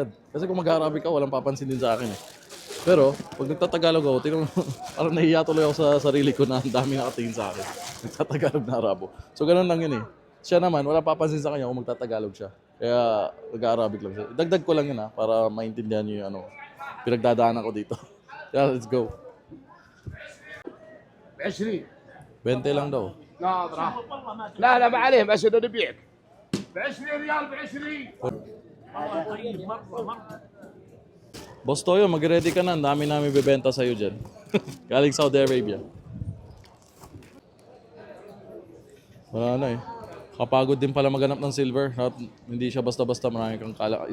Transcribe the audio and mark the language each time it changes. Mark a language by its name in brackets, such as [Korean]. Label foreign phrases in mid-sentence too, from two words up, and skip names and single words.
[Filipino] Kasi kung mag-Arabic ka, walang papansin din sa akin eh. Pero, pag nagtatagalog ako, tingnan mo, parang nahiya tuloy ako sa sarili ko na ang dami nakatingin sa akin. Nagtatagalog na Arabo. So, ganun lang yun eh. Siya naman, wala papansin sa kanya kung magtatagalog siya. Kaya, nag-Arabic lang siya. Dagdag ko lang yun para maintindihan niyo yung pinagdadaanan ko dito. [English] Yeah, let's go. [Filipino] 20 20 lang daw. [Arabic] ناظرة لا لا ما عليه بس انه نبيعك ب 20 ريال ب 20 [Filipino] Boss Toyo, mag-ready ka na. Ang dami namin bibenta sa'yo dyan. Galing Saudi Arabia. Wala na eh. Kapagod din pala maghanap ng silver. Hindi siya basta-basta marami kang kala.